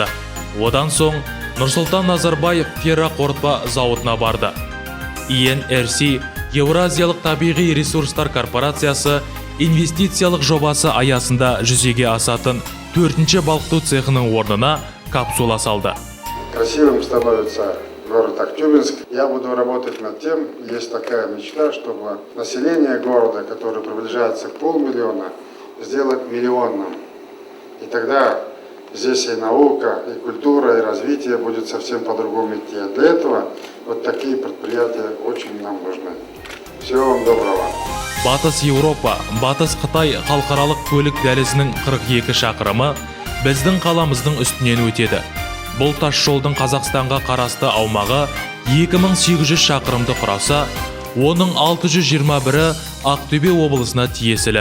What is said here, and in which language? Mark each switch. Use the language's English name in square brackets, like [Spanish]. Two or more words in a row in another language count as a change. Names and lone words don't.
[Kazakh] Одан соң Нұрсұлтан Назарбаев ферроқорытпа зауытына барды. ENRC Еуразиялық табиғи ресурстар корпорациясы инвестициялық жобасы аясында жүзеге асатын 4-ші балқыту цехының орнына капсула салды. [Russian] Красивым становится город Актюбинск. Я буду работать над тем, есть такая мечта, чтобы население города, которое приближается к 500 000, сделать миллионным. И тогда здесь и наука, и культура, и развитие будет совсем по-другому идти. А для этого вот такие предприятия очень нам нужны. Всего вам доброго. [Kazakh] Батыс Еуропа, Батыс Қытай халықаралық көлік дәлізінің 42 шақырымы біздің қаламыздың үстінен өтеді. Бұл тас жолдың Қазақстанға қарасты аумағы 2800 шақырымды құраса, оның 621-і Ақтөбе облысына тиесілі.